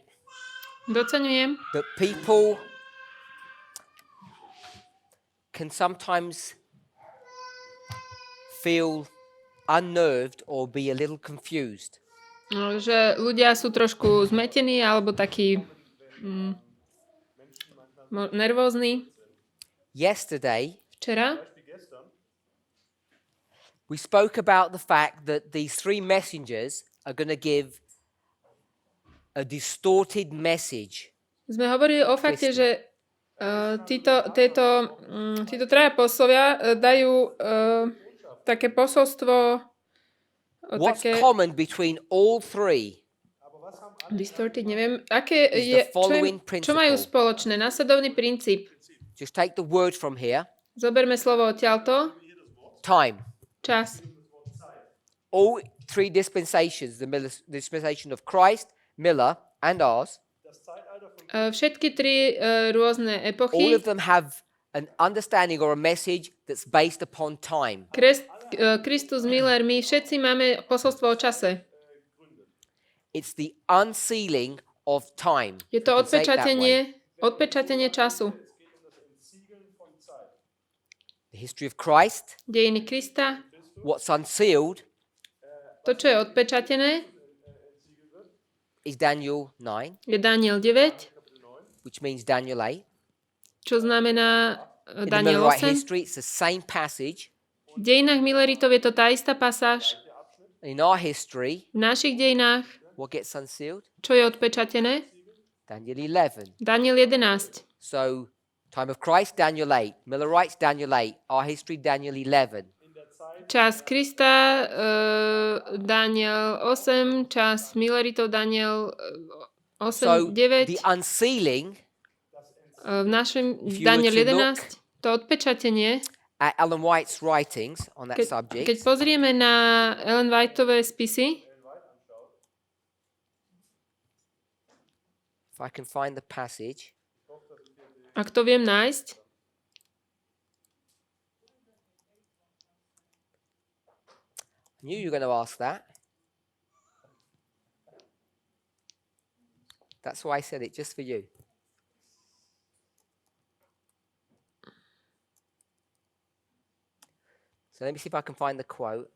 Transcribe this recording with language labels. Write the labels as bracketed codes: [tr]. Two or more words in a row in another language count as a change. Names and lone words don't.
[sk] Doceňujem, [en] that people can sometimes feel unnerved or be a little confused [sk] že ľudia sú trošku zmetení alebo takí nervózni. [en] Yesterday, [sk] Včera [en] we spoke about the fact that these three messengers are going to give a distorted message. [sk] sme hovorili o fakte, že títo traja poslovia dajú také posolstvo [en] What's [sk] také [en] common between all three distorted, [sk] neviem, aké [en] is [sk] je, [en] the following [sk] čo majú [en] principle. [sk] spoločné. Nasledovný princíp. [en] Just take the word from here. [sk] Zoberme slovo odtiaľto. [en] Time. [sk] Čas. [en] All three dispensations, the dispensation of Christ, Miller, and ours, [sk] Všetky tri rôzne [en] all [sk] epochy, [en] of them have an understanding or a message that's based upon time. [sk] Kristus, Miller, my všetci máme posolstvo o čase. [en] It's the unsealing of time. [sk] Je to [en] You can say it that way. [sk] odpečatenie času. [en] The history of Christ, [sk] Dejiny Krista, [en] what's unsealed [sk] to, čo je odpečatené, [en] is Daniel 9, [sk] je Daniel 9, [en] which means Daniel 8. [sk] čo znamená [en] In the [sk] Daniel [en] Millerite [sk] 8. [en] history, it's the same passage. [sk] V dejinách Milleritov je to tá istá pasáž. [en] In our history, [sk] V našich dejinách, [en] what gets unsealed? [sk] čo je odpečatené? [en] Daniel 11. [sk] Daniel 11. [en] So, time of Christ, Daniel 8. Millerites, Daniel 8. Our history, Daniel 11. [sk] Čas Krista, Daniel 8, čas Milleritov, Daniel 8, [en] So, 9. the unsealing [sk] V našom [en] If you [sk] Daniel [en] were to [sk] 11, to odpečatenie, [en] at Ellen White's writings on that [sk] keď [en] subject, [sk] pozrieme na Ellen Whiteové spisy, [en] if I can find the passage, [sk] ak to viem nájsť, [en] I knew you were going to ask that. That's why I said it, just for you. So let me see if I can find the quote.